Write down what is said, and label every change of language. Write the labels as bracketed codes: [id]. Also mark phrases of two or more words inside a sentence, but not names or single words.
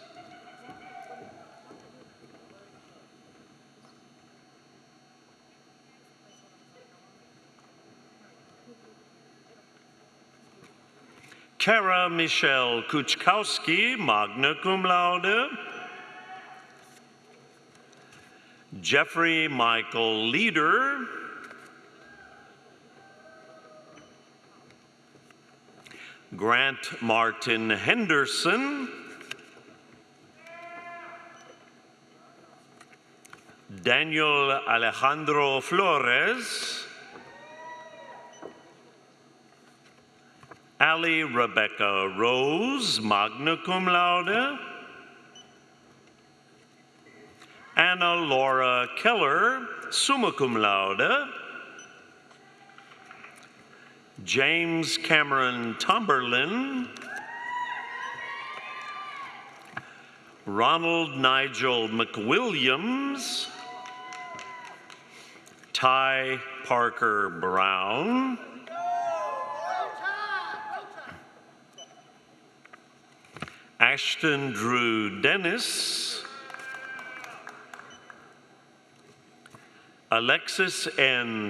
[en] Kara Michelle Kuchkowski, [la] magna cum laude, [en] Jeffrey Michael Leader, Grant Martin Henderson, Daniel Alejandro Flores, Ali Rebecca Rose, [la] magna cum laude, Anna Laura Keller, summa cum laude, [en] James Cameron Tomberlin, Ronald Nigel McWilliams, Ty Parker Brown, Ashton Drew Dennis, Alexis N.